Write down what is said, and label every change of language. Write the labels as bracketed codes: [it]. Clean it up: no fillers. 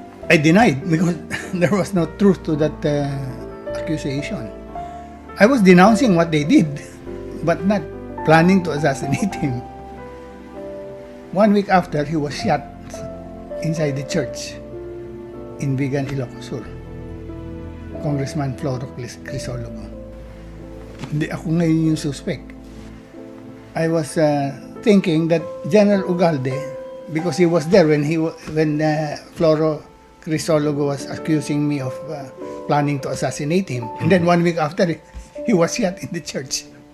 [en] I denied because there was no truth to that accusation. I was denouncing what they did, but not planning to assassinate him. 1 week after, he was shot inside the church in Vigan, Ilocos Sur. Congressman Floro Crisologo. [tl] Hindi ako ngayon yung suspect. [en] I was thinking that General Ugalde, because he was there when Floro Crisologo was accusing me of planning to assassinate him, and then 1 week after he was shot in the church.